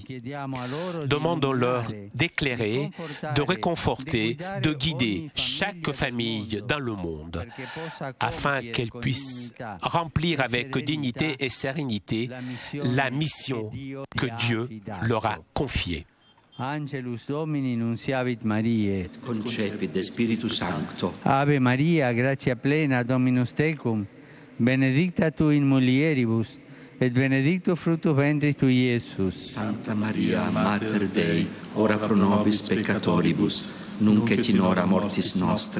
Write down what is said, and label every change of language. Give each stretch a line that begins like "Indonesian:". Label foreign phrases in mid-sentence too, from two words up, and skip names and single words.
French: Demandons-leur d'éclairer, de réconforter, de guider chaque famille dans le monde, afin qu'elle puisse remplir avec dignité et sérénité la mission que Dieu leur a confiée.
Latin: Angelus Domini nunciavit Mariae, concepit de Spiritu Sancto. Ave Maria, gratia plena, Dominus tecum, benedicta tu in mulieribus, et benedictus fructus ventris tui, Iesus. Santa Maria, Mater Dei, ora pro nobis peccatoribus, nunc et in hora mortis nostre.